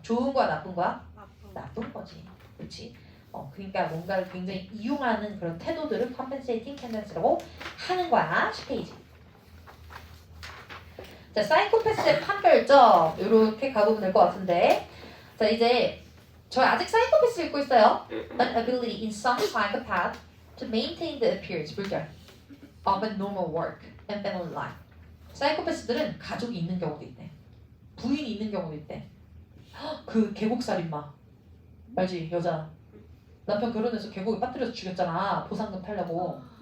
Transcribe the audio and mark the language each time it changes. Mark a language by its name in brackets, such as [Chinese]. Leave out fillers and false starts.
[Korean] 좋은 거야 나쁜 거야? 나쁜 거지. 그렇지? 그러니까 뭔가를 굉장히 이용하는 그런 태도들을 compensating tendency라고 하는 거야. 10페이지. 자, 사이코패스의 판별점 이렇게 가보면 될 것 같은데 자 이제 저 아직 사이코패스 읽고 있어요. [English] An ability in some psychopath to maintain the appearance [Korean] 물결 [English] of a normal work and family life. [Korean] 사이코패스들은 가족이 있는 경우도 있대. 부인이 있는 경우도 있대. 그 계곡살인마 알지? 여자 남편 결혼해서 계곡에 빠뜨려서 죽였잖아. 보상금 타려고.